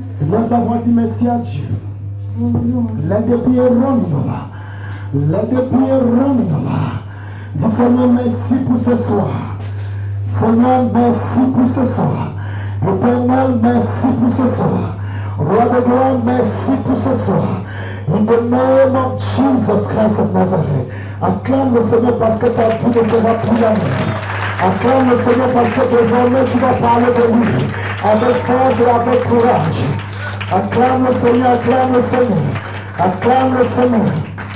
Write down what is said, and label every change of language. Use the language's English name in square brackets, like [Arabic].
[French] Lève la voix, dis merci à Dieu. [English] Let it be a run. Let it be a run. [French] Dis Seigneur, merci pour ce soir. Seigneur, merci pour ce soir. Éternel, merci pour ce soir. Roi de gloire, merci pour ce soir. [English] In the name of Jesus Christ of Nazareth. [French] Acclame le Seigneur parce que ta vie ne sera plus la même. Acclame le Seigneur parce que désormais tu vas parler de lui avec force et avec courage. Acclame le Seigneur, acclame le Seigneur. Acclame le Seigneur.